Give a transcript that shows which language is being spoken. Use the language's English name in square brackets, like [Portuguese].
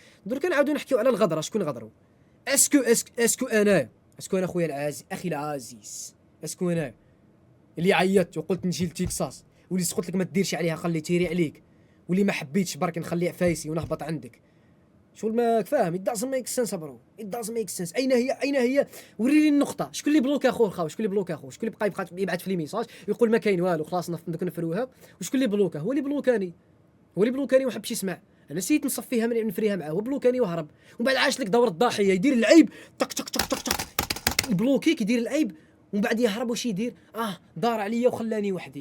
[Arabic] درك نعاودو نحكيو على الغدره، شكون غدروا. اسكو انا خويا العزيز اخي العزيز، اسكو انا اللي عيطت وقلت نجي لتكساس، واللي قلت لك ما تديرش عليها خلي تيري عليك، واللي ما حبيتش برك نخلي عفايسي ونهبط عندك شغل ما فاهم. [English] it doesn't make sense bro, it doesn't make sense. [Arabic] اين هي وريني النقطه. شكون اللي بلوكا اخوه الخاوه، شكون اللي بلوكا اخوه، شكون اللي بقى يبعث في لي ميساج يقول ما كاين والو خلاص دوك نفروها، وشكون اللي بلوكا هو اللي بلوكاني وما حبش يسمع. انا نسيت نصفيها من نفريها معاه، هو بلوكاني وهرب، ومن بعد عاش لك دور الضاحيه يدير العيب تك تك تك تك تك يبلوكيك يدير العيب، ومن بعد يهرب واش يدير دار عليا وخلاني وحدي.